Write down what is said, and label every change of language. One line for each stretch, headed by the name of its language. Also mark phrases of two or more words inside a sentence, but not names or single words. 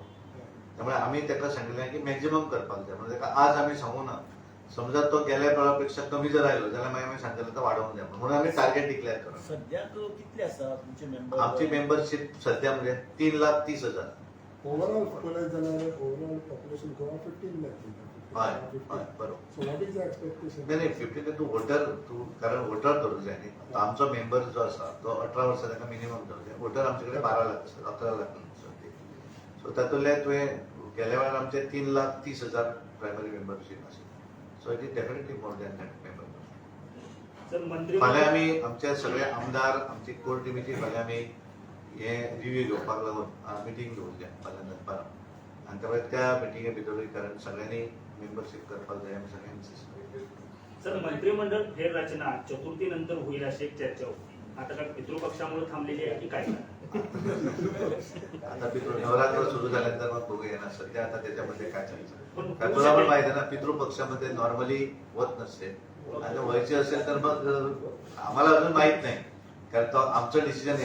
Konkani: त्यामुळे आमी ताका सांगिल्लें की मॅक्झिमम करपाक जाय म्हणजे ताका आज आमी सांगू ना समजा तो गेल्या वेळा कमी जर आयलो जाल्यार मागीर आमी सांगतले तो वाडोवंक जाय म्हणून आमी
English: target declare
Konkani: करप. सध्या कितले आसा तुमचे मेंबर? आमची मेंबरशिप सध्या म्हणजे 3,30,000 ओवरऑल पळयत जाल्यार
English: overall population
Konkani: गोवा 15 lakh. हय हय बरोबर.
English: so what is the expectation?
Konkani: नाही नाही 15 तू वोटर तू कारण वोटर धरूंक जाय न्ही. आतां आमचो मेंबर जो आसा तो 18 वर्सां ताका मिनिमम धरूंक जाय. वोटर आमचे कडेन 12 लाख आसा 11 लाख सो तातूंतले तुवें गेल्या वेळार आमचे 3,30,000
English: primary membership
Konkani: आशिल्ली.
English: so it is definitely more than that member.
Konkani: सर मंत्री फाल्यां आमी आमचे सगळे आमदार आमची कोर टीमीची फाल्यां आमी हे रिव्यू घेवपाक लागून मिटींग दवरल्या फाल्यां दनपारां आनी त्यामुळे त्या मिटिंगे भितरूय कारण सगळ्यांनी मेंबरशीप करपाक जाय आमी सगळ्यांनी insist
Marathi: सर मंत्रिमंडळ फेररचना चतुर्थीनंतर होईल अशी एक चर्चा होती. आता काय पितृपक्षामुळे थांबलेली आहे की काय? आता पितृ नवरात्र सुरू झाल्यानंतर मग बघूया ना. सध्या आता त्याच्यामध्ये काय चालतं पण तुला पण माहिती आहे ना पितृपक्षामध्ये नॉर्मली होत नसते आणि व्हायचे असेल तर मग आम्हाला अजून माहित नाही कारण तो आमचं डिसिजन आहे.